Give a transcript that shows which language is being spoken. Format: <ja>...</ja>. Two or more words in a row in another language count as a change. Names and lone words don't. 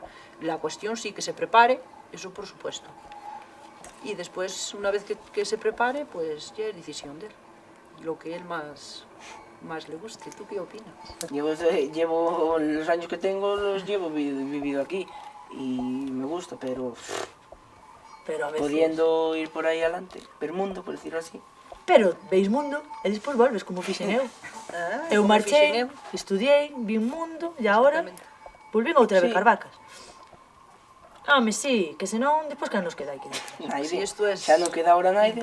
<es>La cuestión sí que se prepare, eso por supuesto. Y después, una vez que se prepare, pues ya es decisión de él. Lo que él más le guste. ¿Tú qué opinas? Llevo los años que tengo, los llevo vivido aquí y me gusta, pero Pero a veces... pudiendo ir por ahí adelante, per mundo, por decirlo así.</es> <gl>Pero veis mundo e despois volves como fixen eu. Ah, Eu como marchei, fixen eu. estudiei, vi un mundo e agora Exactamente. volvín outra vez Sí. Carvacas. Home, sí, que senón despois que nos queda aquí dentro. Aí Sí, ve,</gl> <es>esto es</es> <gl>xa non queda ahora naide.</gl>